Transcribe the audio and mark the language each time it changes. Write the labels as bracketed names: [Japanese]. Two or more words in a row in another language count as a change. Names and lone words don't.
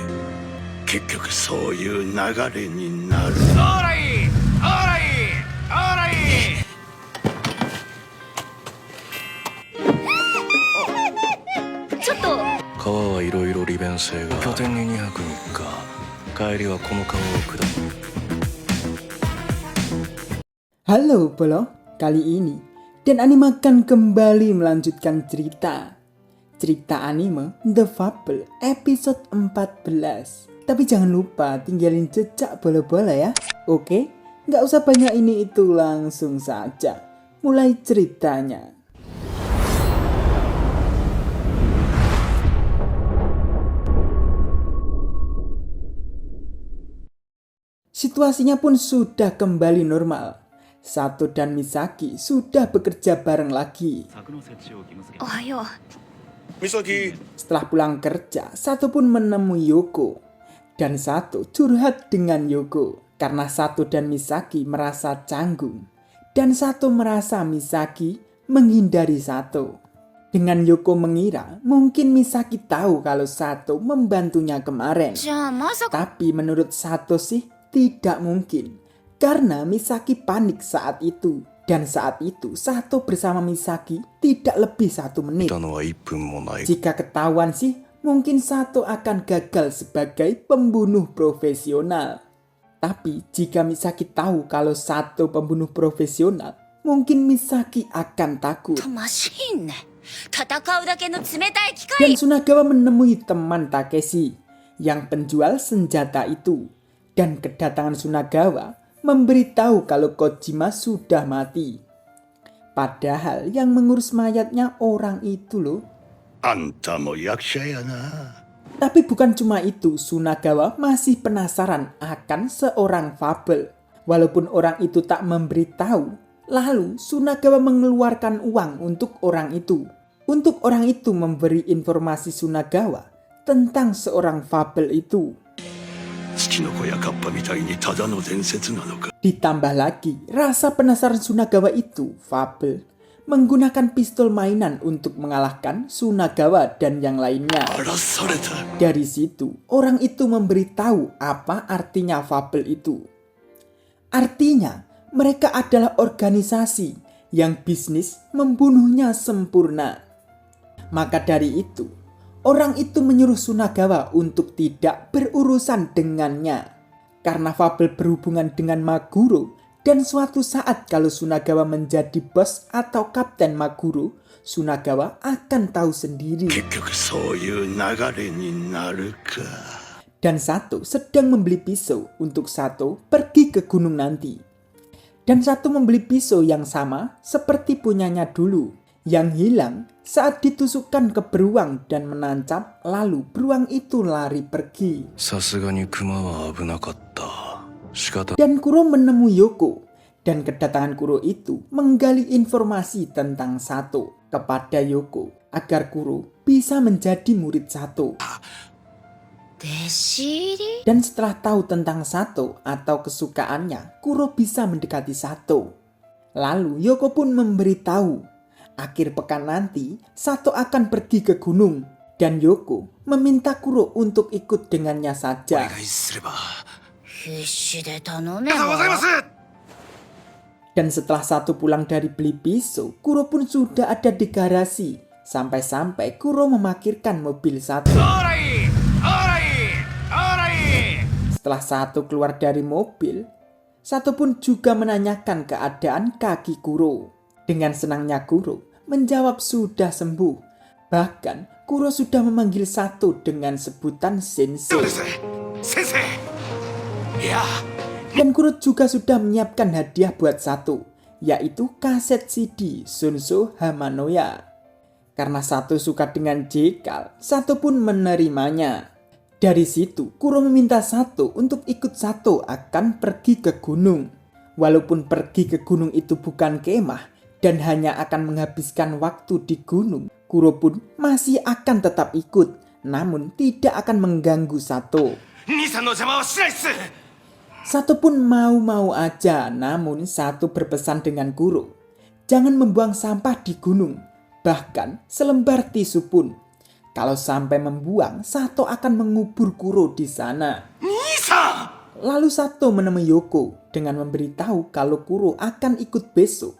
[Japanese] 結局そういう流れになる。オーライオーライオーライちょっと川はいろいろ利便性が拠点に2泊3日帰りはこの川を下る [Indonesian] Halo Polo, kali ini Dan Anime akan kembali melanjutkan cerita anime The Fable episode 14. Tapi jangan lupa tinggalin jejak bola-bola ya. Oke, nggak usah banyak ini itu, langsung saja mulai ceritanya. Situasinya pun sudah kembali normal. Sato dan Misaki sudah bekerja bareng lagi. Ohayo. Misaki, Setelah pulang kerja, Sato pun menemui Yoko. Dan Sato curhat dengan Yoko karena Sato dan Misaki merasa canggung. Dan Sato merasa Misaki menghindari Sato. Dengan Yoko mengira mungkin Misaki tahu kalau Sato membantunya kemarin. [Japanese] じゃあまさか [Indonesian] Tapi menurut Sato sih tidak mungkin. Karena Misaki panik saat itu. Dan saat itu Sato bersama Misaki tidak lebih 1 menit. [Japanese] たのは1分もない [Indonesian] Jika ketahuan sih, mungkin Sato akan gagal sebagai pembunuh profesional. Tapi jika Misaki tahu kalau Sato pembunuh profesional, mungkin Misaki akan takut. [Japanese] マシーンね。戦うだけの冷たい機械 [Indonesian] Dan Sunagawa menemui teman Takeshi yang penjual senjata itu. Dan kedatangan Sunagawa memberitahu kalau Kojima sudah mati. Padahal yang mengurus mayatnya orang itu loh. [Japanese] あんたも役者やな。 [Indonesian] Tapi bukan cuma itu, Sunagawa masih penasaran akan seorang Fable. Walaupun orang itu tak memberitahu, lalu Sunagawa mengeluarkan uang untuk orang itu. Untuk orang itu memberi informasi Sunagawa tentang seorang Fable itu. [Japanese] 月の子やカッパみたいにただの伝説なのか。 [Indonesian] Ditambah lagi, rasa penasaran Sunagawa itu, Fable, menggunakan pistol mainan untuk mengalahkan Sunagawa dan yang lainnya. [Japanese] 荒らされた。 [Indonesian] Dari situ, orang itu memberitahu apa artinya Fable itu. Artinya, mereka adalah organisasi yang bisnis membunuhnya sempurna. Maka dari itu, orang itu menyuruh Sunagawa untuk tidak berurusan dengannya. Karena Fable berhubungan dengan Maguro, dan suatu saat kalau Sunagawa menjadi bos atau kapten Maguro, Sunagawa akan tahu sendiri. [Japanese] 結局そういう流れになるか。 [Indonesian] Dan Sato sedang membeli pisau untuk Sato pergi ke gunung nanti. Dan Sato membeli pisau yang sama seperti punyanya dulu, yang hilang saat ditusukkan ke beruang dan menancap, lalu beruang itu lari pergi. [Japanese] さすがに熊は危なかった仕方 [Indonesian] Dan Kuro menemui Yoko. Dan kedatangan Kuro itu menggali informasi tentang Sato kepada Yoko agar Kuro bisa menjadi murid Sato. [Japanese] 弟子入り [Indonesian] Dan setelah tahu tentang Sato atau kesukaannya, Kuro bisa mendekati Sato. Lalu Yoko pun memberitahu, akhir pekan nanti Sato akan pergi ke gunung. Dan Yoko meminta Kuro untuk ikut dengannya [Japanese] お [Indonesian] saja. [Japanese] 願いすれば。必死で頼めありがとうございまばす [Indonesian] Dan setelah Sato pulang dari beli pisau, Kuro pun sudah ada di garasi. Sampai-sampai Kuro memarkirkan mobil Sato. [Japanese] オーライオーライオーライ [Indonesian] Setelah Sato keluar dari mobil, Sato pun juga menanyakan keadaan kaki Kuro. Dengan senangnya Kuro menjawab sudah sembuh. Bahkan Kuro sudah memanggil Sato dengan sebutan [Japanese] そうで [Indonesian] Sensei. [Japanese] す先生いや [Indonesian] Dan Kuro juga sudah menyiapkan hadiah buat Sato, yaitu kaset CD Shunso Hamanoya. Karena Sato suka dengan Jekal, Sato pun menerimanya. Dari situ, Kuro meminta Sato untuk ikut Sato akan pergi ke gunung. Walaupun pergi ke gunung itu bukan kemah dan hanya akan menghabiskan waktu di gunung, Kuro pun masih akan tetap ikut, namun tidak akan mengganggu Sato. [Japanese] 兄さんの邪魔はしないっす [Indonesian] Sato pun mau-mau aja, namun Sato berpesan dengan Kuro, jangan membuang sampah di gunung. Bahkan selembar tisu pun. Kalau sampai membuang, Sato akan mengubur Kuro di sana. Lalu Sato menemui Yoko dengan memberitahu kalau Kuro akan ikut besok.